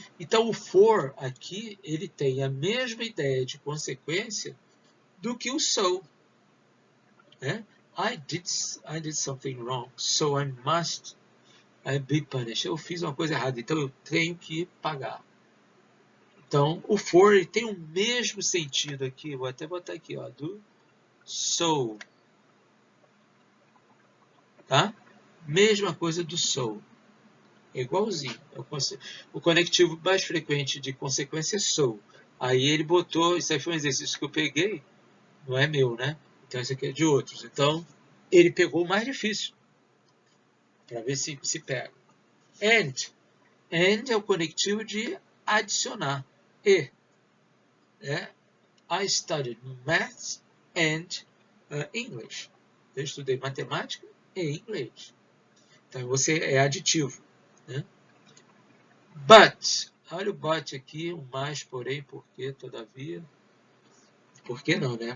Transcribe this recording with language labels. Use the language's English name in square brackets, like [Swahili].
[Portuguese] Então, o for aqui, ele tem a mesma ideia de consequência do que o so. Né? [English] I did something wrong, so I must be punished. [Portuguese] Eu fiz uma coisa errada, então eu tenho que pagar. Então, o for ele tem o mesmo sentido aqui, vou até botar aqui, ó, do so. Tá? Mesma coisa do so. É igualzinho. O conectivo mais frequente de consequência é so. Aí ele botou, isso aí foi um exercício que eu peguei, não é meu, né? Então esse aqui é de outros. Então ele pegou o mais difícil, para ver se pega. And é o conectivo de adicionar. [English] I studied maths and English. [Portuguese] Eu estudei matemática e inglês. Então você é aditivo. Né? But, olha o but aqui, um mais, porém, porque, todavia. Por que não, né?